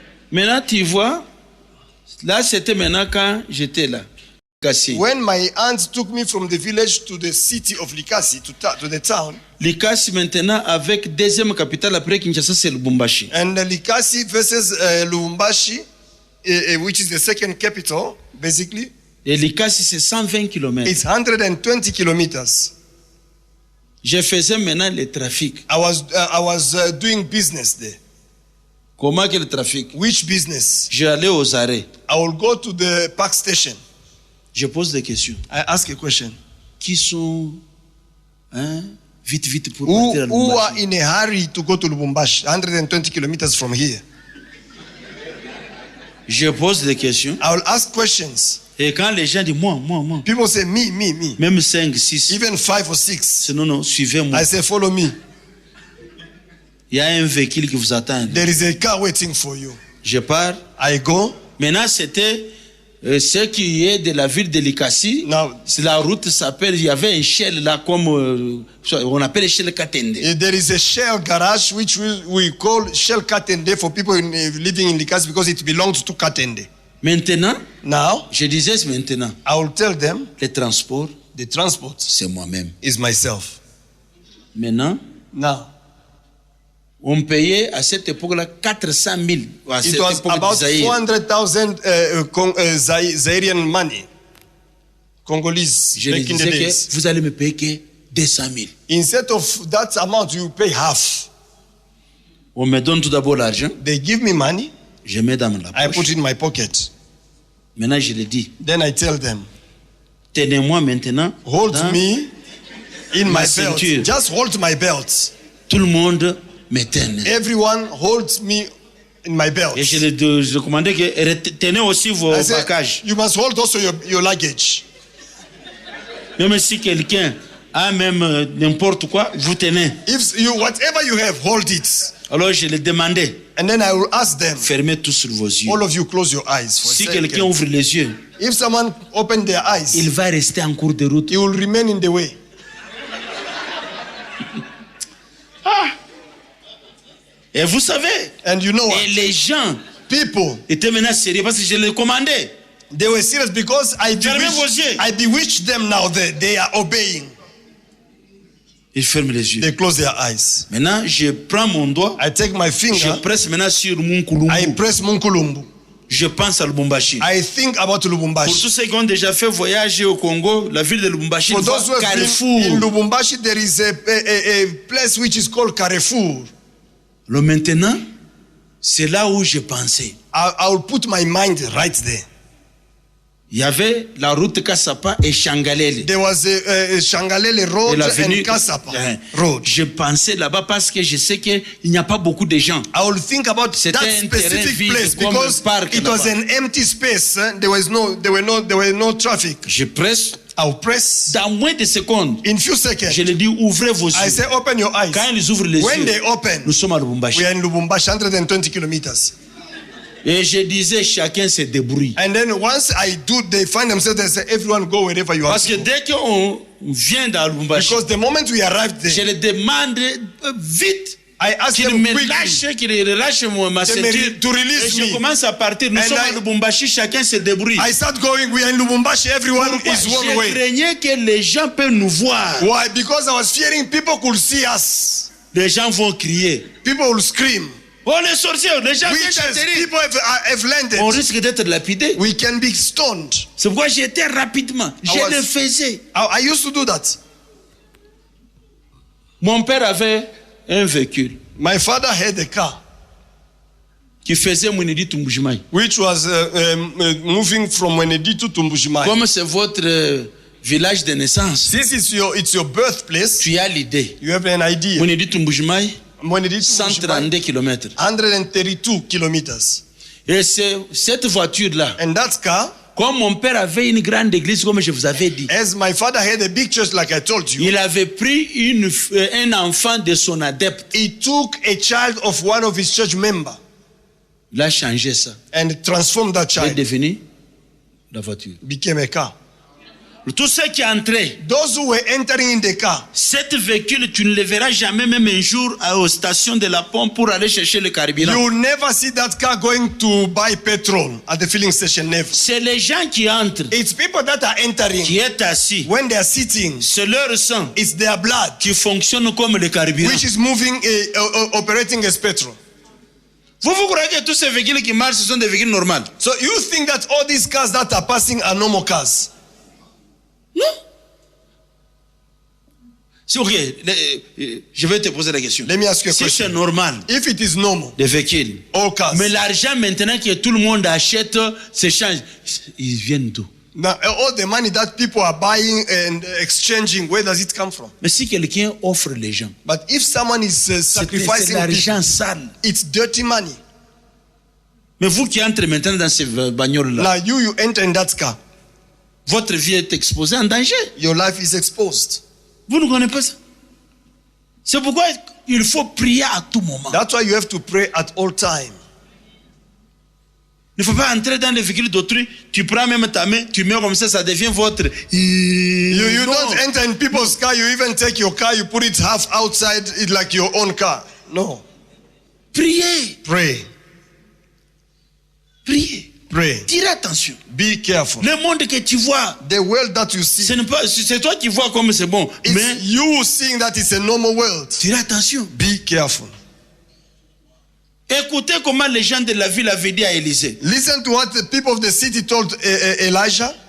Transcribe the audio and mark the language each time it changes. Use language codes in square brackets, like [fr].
[fr] Maintenant, tu vois, là, c'était maintenant quand j'étais là. Likasi. [en] When my aunt took me from the village to the city of Likasi, to the town, [fr] Likasi maintenant avec deuxième capitale après Kinshasa, c'est Lubumbashi. [en] and Likasi versus Lubumbashi, which is the second capital, basically, [fr] Et Likasi, c'est 120 km. [en] it's 120 kilometers. [fr] Je faisais maintenant le trafic. [en] I was doing business there. [fr] Comment que le trafic? [en] Which business? [fr] J'allais aux arrêts. [en] I will go to the park station. [fr] Je pose des questions. [en] I ask a question. [fr] Qui sont vite pour [en] Who [fr] partir à [en] are [fr] Lubumbashi? [en] in a hurry to go to Lubumbashi, 120 kilometers from here? [fr] Je pose des questions. [en] I will ask questions. [fr] Et quand les gens disent moi, [en] People say, me. [fr] même 5, 6, [en] Even 5 or 6. [fr] c'est non, suivez-moi. [en] I say, follow me. [fr] Il y a un véhicule qui vous attend. [en] There is a car waiting for you. [fr] Je pars. [en] I go. [fr] Maintenant, c'était ce qui est de la ville de Likasi, [en] Now, [fr] la route s'appelle, il y avait un Shell là, comme on appelle Shell Katende. [en] there is a Shell garage which we call Shell Katende for people living in Likasi because it belongs to Katende. [fr] Maintenant, [en] Now, [fr] je disais maintenant, [en] I will tell them [fr] les transports, [en] the transport [fr] c'est moi-même. [en] is myself. [fr] Maintenant, [en] Now, [fr] on payait à cette époque-là 400 000. À [en] it [fr] cette [en] was [fr] époque [en] about [fr] d'Isaïe. [en] 400,000 Zairian money, Congolese, [fr] Je lui [en] back in the [fr] disais [en] days. [fr] que vous allez me payer que 200 000. [en] Instead of that amount, you pay half. [fr] On me donne tout d'abord l'argent, [en] They give me money, [fr] je mets dans la [en] I [fr] poche. [en] put it in my pocket. [fr] Maintenant, je le dis, [en] Then I tell them, [fr] tenez-moi maintenant. [en] hold [fr] dans- [en] me in [fr] ma [en] my [fr] ceinture. [en] belt. Just hold my belt. [fr] Tout le monde me tenait. [en] Everyone holds me in my belt. [fr] Et je commandais que tenez aussi vos [en] I said, [fr] bagages. [en] you must hold also your luggage. [fr] Même si quelqu'un a même n'importe quoi, vous tenez. [en] If you whatever you have, hold it. [fr] Alors je le demandais, [en] And then I will ask them, [fr] fermez tous sur vos yeux. [en] all of you close your eyes for a [fr] Si [en] second. [fr] quelqu'un ouvre les yeux, [en] If someone open their eyes, [fr] il va rester en cours de route. [en] he will remain in the way. [fr] Et vous savez, [en] And you know [fr] et [en] what? [fr] les gens [en] People, [fr] étaient maintenant sérieux parce que je les commandais. [en] they were serious because [fr] Fermez vos yeux. [en] I bewitched them now. They are obeying. [fr] Ils ferment les yeux. [en] They close their eyes. [fr] Maintenant, je prends mon doigt, [en] I take my [fr] je [en] finger, [fr] presse maintenant sur mon [en] I [fr] Kulumbu. [en] press Munkulumbu. [fr] Je pense à Lubumbashi. [en] I think about [fr] Pour [en] Lubumbashi. [fr] tous ceux qui ont déjà fait voyager au Congo, la ville de Lubumbashi, [en] For [fr] il voit [en] those who have been in [fr] Carrefour. [en] Lubumbashi, there is a place which is called Carrefour. [fr] Le maintenant, c'est là où je pensais. [en] I will put my mind right there. [fr] Il y avait la route Kassapa et Changalele. [en] There was a Shangalele [fr] Et [en] Road [fr] l'avenue. [en] and Kasapa Hein. Road. [fr] Je pensais là-bas parce que je sais qu'il n'y a pas beaucoup de gens. [en] I will think about [fr] C'était [en] that [fr] un terrain [en] specific [fr] vide [en] place [fr] comme [en] because [fr] un parc [en] it was [fr] là-bas. [en] an empty space. There were no traffic. [fr] Je presse, [en] I will press [fr] dans moins de secondes, [en] in few seconds. [fr] je leur dis ouvrez vos [en] I [fr] yeux. [en] say open your eyes. [fr] Quand ils ouvrent les [en] When [fr] yeux, [en] they open, [fr] nous sommes à Lubumbashi. [en] we are in Lubumbashi, 120 kilometers. [fr] Et je disais chacun se débrouille. [en] And then once I do, they find themselves. They say, everyone go wherever you are. [fr] Parce que dès qu'on vient dans Lubumbashi, [en] Because the moment we arrived [fr] je [en] there, [fr] les demande vite [en] I asked [fr] qu'il [en] them [fr] me [en] quickly [fr] lâche, qu'il relâche ma [en] They may [fr] ceinture. [en] to release [fr] Et je [en] me. [fr] commence à partir. Nous [en] And [fr] sommes à [en] I- [fr] Lubumbashi, chacun se débrouille. [en] I start going. We are in Lubumbashi. Everyone [fr] Pourquoi? [en] is one [fr] Je [en] way. [fr] craignais que les gens peuvent nous voir. [en] Why? Because I was fearing people could see us. [fr] Les gens vont crier. [en] People will scream. [fr] Oh les sorciers, les gens viennent [en] Witches, [fr] d'atterrir. [en] people have landed. [fr] On risque d'être lapidés. [en] We can be stoned. [fr] C'est pourquoi j'étais rapidement. Je [en] was- [fr] le faisais. [en] I used to do that. [fr] Mon père avait un véhicule [en] My father had a car [fr] qui faisait Mwenedi Tumbujimai. [en] which was moving from Wenedi to Mbujimayi. [fr] Comme c'est votre village de naissance, [en] Since it's your birthplace, [fr] tu as l'idée. [en] you have an idea. [fr] Mwenedi Tumbujimai, [en] Wenedi to Mbujimayi, [fr] 132 km. [en] 132 kilometers. [fr] Et c'est cette voiture-là, [en] And that car, [fr] comme mon père avait une grande église, comme je vous avais dit, [en] as my father had a big church, like I told you, [fr] il avait pris un enfant de son adepte. [en] he took a child of one of his church members [fr] Il a changé ça. [en] and transformed that [fr] Il est [en] child, [fr] devenu la voiture. [en] became a car. [fr] Tous ceux qui entraient, [en] Those who were entering in the car, [fr] cet véhicule, tu ne le verras jamais, même un jour, aux stations de la pompe pour aller chercher le carburant. [en] you will never see that car going to buy petrol at the filling station. Never. [fr] C'est les gens qui entrent, [en] It's people that are entering. [fr] qui est assis. [en] When they are sitting, [fr] C'est leur sang [en] it's their blood [fr] qui fonctionne comme le carburant. [en] which is moving, operating as petrol. [fr] Vous croyez que tous ces véhicules qui marchent, ce sont des véhicules normaux? [en] So you think that all these cars that are passing are normal cars? [fr] Non. C'est ok. Je vais te poser la question. [en] Let me ask you a [fr] Si [en] question. [fr] c'est normal, [en] If it is normal, [fr] des véhicules, [en] all cars. [fr] mais l'argent maintenant que tout le monde achète s'échange, ils viennent d'où? [en] Now, all the money that people are buying and exchanging, where does it come from? [fr] Mais si quelqu'un offre les gens, [en] But if someone is [fr] c'est [en] sacrificing [fr] l'argent [en] people, [fr] sale. [en] it's dirty money. [fr] Mais vous qui entrez maintenant dans ces bagnoles-là, [en] Now you enter in that car, [fr] votre vie est exposée en danger. [en] your life is exposed. [fr] Vous ne connaissez pas ça. C'est pourquoi il faut prier à tout moment. [en] That's why you have to pray at all time. [fr] Ne faut pas entrer dans les véhicules d'autrui. Tu prends même ta main, tu mets comme ça devient votre. [en] You [fr] Non. [en] don't enter in people's car. You even take your car, you put it half outside, it like your own car. No. [fr] Priez. [en] Pray. [fr] Priez. [en] Pray. [fr] Tirez attention. [en] Be careful. [fr] Le monde que tu vois, [en] The world that you see, [fr] ce n'est pas, c'est toi qui vois comme c'est bon. [en] it's [fr] Mais [en] you seeing that it's a normal world. [fr] tirez attention. [en] Be careful. [fr] Écoutez comment les gens de la ville avaient dit à Élisée. [en] Listen to what the people of the city told Elijah